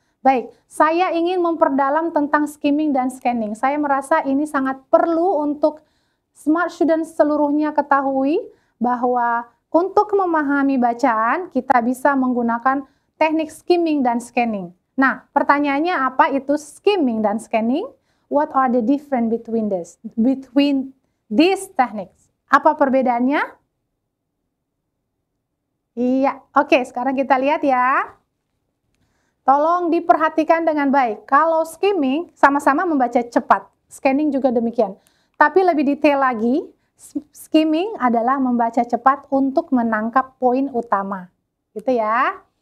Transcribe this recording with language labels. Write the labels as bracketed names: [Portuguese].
[Indonesian] Baik, saya ingin memperdalam tentang skimming dan scanning. Saya merasa ini sangat perlu untuk smart student seluruhnya ketahui bahwa untuk memahami bacaan kita bisa menggunakan teknik skimming dan scanning. Nah, pertanyaannya apa itu skimming dan scanning? [English] What are the difference between these techniques? [Indonesian] Apa perbedaannya? Iya, oke, sekarang kita lihat ya. Tolong diperhatikan dengan baik. Kalau skimming sama-sama membaca cepat, scanning juga demikian. Tapi lebih detail lagi, skimming adalah membaca cepat untuk menangkap poin utama. Gitu ya.